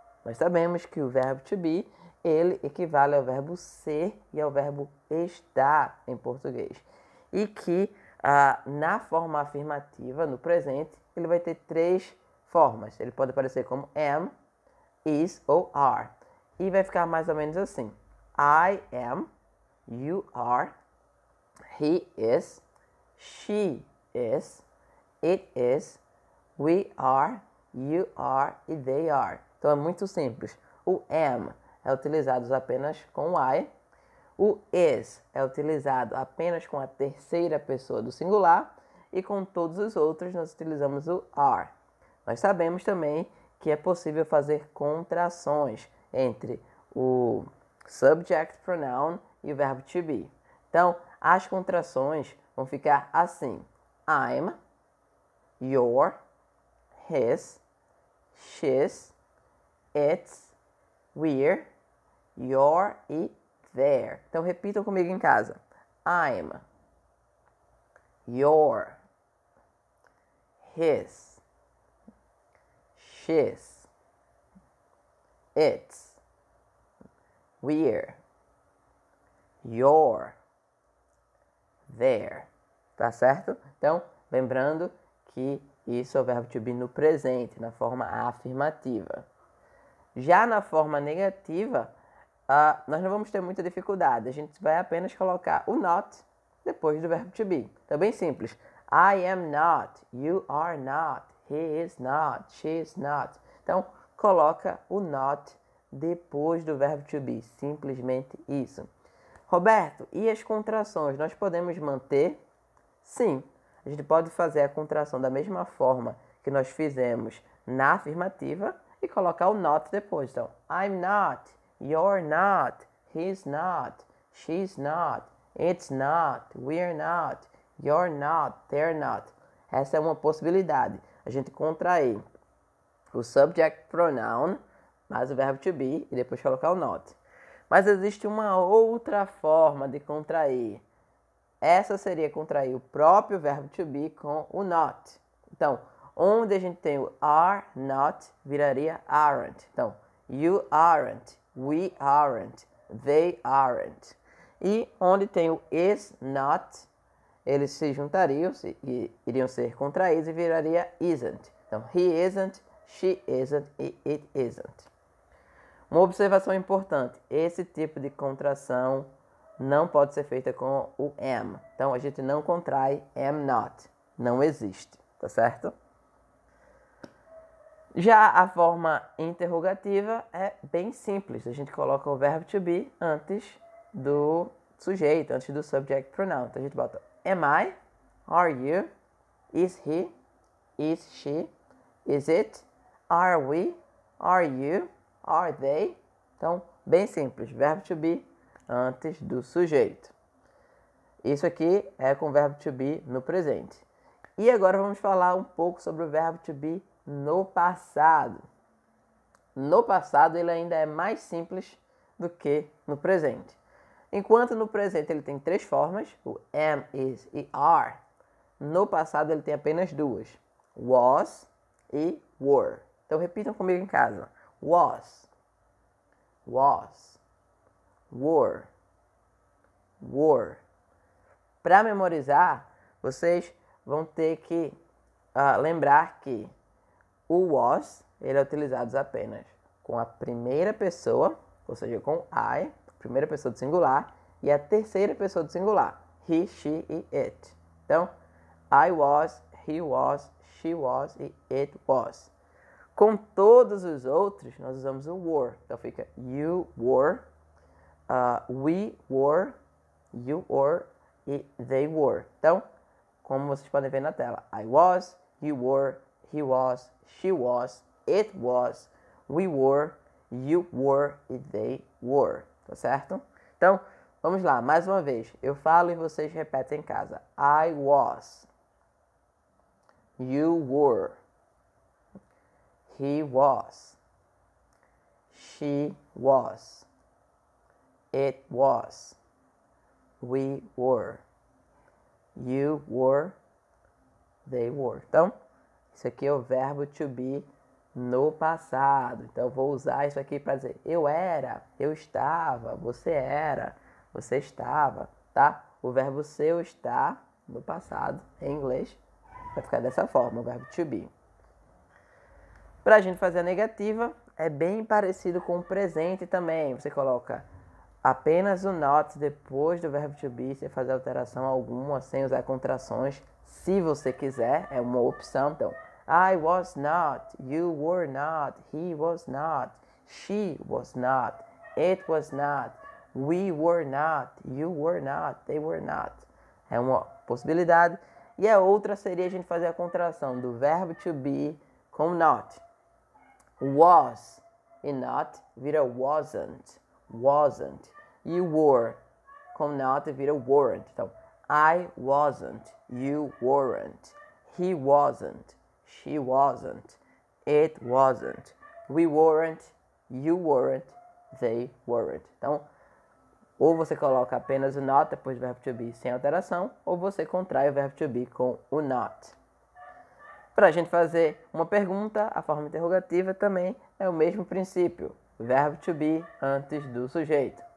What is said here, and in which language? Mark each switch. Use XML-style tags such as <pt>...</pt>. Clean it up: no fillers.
<pt>Nós sabemos que o verbo to be, ele equivale ao verbo ser e ao verbo estar em português. E que na forma afirmativa, no presente, ele vai ter três formas. Ele pode aparecer como am, is ou are. E vai ficar mais ou menos assim.</pt> <en>I am, you are, he is, she is, it is, we are, you are e they are.</en> <pt>Então é muito simples. O am é utilizado apenas com I. O is é utilizado apenas com a terceira pessoa do singular. E com todos os outros nós utilizamos o are. Nós sabemos também que é possível fazer contrações entre o subject pronoun e o verbo to be. Então, as contrações vão ficar assim.</pt> <en>I'm, your, his, she's, it's, we're, your e their.</en> <pt>Então, repitam comigo em casa.</pt> <en>I'm, your, his, she's, it's, we're, your, their.</en> <pt>Tá certo? Então, lembrando que isso é o verbo to be no presente, na forma afirmativa. Já na forma negativa, nós não vamos ter muita dificuldade. A gente vai apenas colocar o not depois do verbo to be. Então, bem simples.</pt> <en>I am not, you are not, he is not, she is not.</en> <pt>Então, coloca o not depois do verbo to be. Simplesmente isso. Roberto, e as contrações? Nós podemos manter? Sim. A gente pode fazer a contração da mesma forma que nós fizemos na afirmativa e colocar o not depois.</pt> <en>Então, I'm not, you're not, he's not, she's not, it's not, we're not, you're not, they're not.</en> <pt>Essa é uma possibilidade. A gente contrair o subject pronoun mais o verbo to be e depois colocar o not. Mas existe uma outra forma de contrair. Essa seria contrair o próprio verbo to be com o not. Então, onde a gente tem o are not, viraria aren't.</pt> <en>Então, you aren't, we aren't, they aren't.</en> <pt>E onde tem o is not, eles se juntariam e iriam ser contraídos e viraria isn't.</pt> <en>Então, he isn't, she isn't e it isn't.</en> <pt>Uma observação importante, esse tipo de contração não pode ser feita com o am. Então, a gente não contrai am not. Não existe, tá certo? Já a forma interrogativa é bem simples. A gente coloca o verbo to be antes do sujeito, antes do subject pronoun. Então, a gente bota</pt> <en>am I, are you, is he, is she, is it, are we, are you, are they.</en> <pt>Então, bem simples. Verbo to be antes do sujeito. Isso aqui é com o verbo to be no presente. E agora vamos falar um pouco sobre o verbo to be no passado. No passado ele ainda é mais simples do que no presente. Enquanto no presente ele tem três formas, o am, is e are. No passado ele tem apenas duas, was e were. Então repitam comigo em casa.</pt> <en>Was, was, were, were.</en> <pt>Para memorizar, vocês vão ter que lembrar que o was ele é utilizado apenas com a primeira pessoa, ou seja, com I, primeira pessoa do singular, e a terceira pessoa do singular, he, she e it.</pt> <en>Então, I was, he was, she was e it was.</en> <pt>Com todos os outros, nós usamos o were. Então fica</pt> <en>you were, we were, you were e they were.</en> <pt>Então, como vocês podem ver na tela,</pt> <en>I was, you were, he was, she was, it was, we were, you were e they were.</en> <pt>Tá certo? Então, vamos lá, mais uma vez. Eu falo e vocês repetem em casa.</pt> <en>I was. You were. He was. She was. It was. We were. You were. They were.</en> <pt>Então, isso aqui é o verbo to be no passado. Então, eu vou usar isso aqui para dizer eu era, eu estava, você era, você estava, tá? O verbo ser ou estar no passado, em inglês, vai ficar dessa forma, o verbo to be. Para a gente fazer a negativa, é bem parecido com o presente também. Você coloca apenas o not depois do verbo to be, sem fazer alteração alguma, sem usar contrações. Se você quiser, é uma opção.</pt> <en>Então, I was not, you were not, he was not, she was not, it was not, we were not, you were not, they were not.</en> <pt>É uma possibilidade. E a outra seria a gente fazer a contração do verbo to be com not. Was e not vira wasn't, wasn't.</pt> <en>You were</en> <pt>com not vira</pt> <en>weren't. Então, I wasn't, you weren't, he wasn't, she wasn't, it wasn't, we weren't, you weren't, they weren't.</en> <pt>Então, ou você coloca apenas o not depois do verbo to be sem alteração, ou você contrai o verbo to be com o not. Para a gente fazer uma pergunta, a forma interrogativa também é o mesmo princípio. Verbo to be antes do sujeito.</pt>